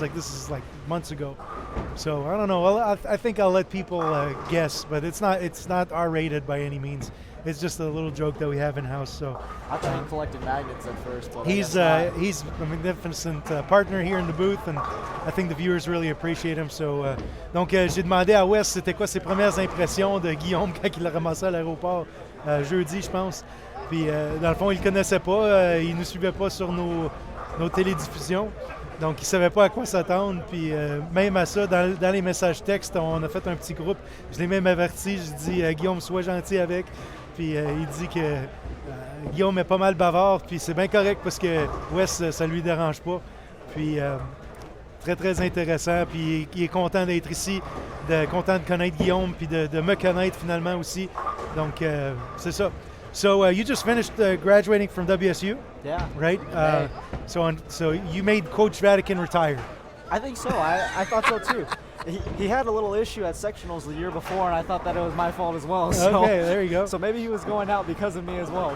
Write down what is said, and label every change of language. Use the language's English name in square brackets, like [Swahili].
[English] Like, this is like months ago. So I don't know. Well, I think I'll let people guess, but it's not R-rated by any means. It's just a little joke that we have in house. So I thought he collected magnets at first. But he's a magnificent partner here in the booth, and I think the viewers really appreciate him. [French] So donc j'ai demandé à Wes c'était quoi ses premières impressions de Guillaume quand il l'a ramassé à l'aéroport jeudi, je pense. Puis dans le fond, il ne connaissait pas, il ne nous suivait pas sur nos télédiffusions. Donc, il ne savait pas à quoi s'attendre. Puis, même à ça, dans les messages textes, on a fait un petit groupe. Je l'ai même averti. Je dis Guillaume, sois gentil avec. Puis, il dit que Guillaume est pas mal bavard. Puis, c'est bien correct parce que Wes, ça ne lui dérange pas. Puis, très, très intéressant. Puis, il est content d'être ici, content de connaître Guillaume, puis de me connaître finalement aussi. Donc, c'est ça. [English] So you just finished graduating from WSU? Yeah. Right? So you made Coach Vatican retire? I think so. I thought so too. He had a little issue at sectionals the year before, and I thought that it was my fault as well. So, okay, there you go. So maybe he was going out because of me as well.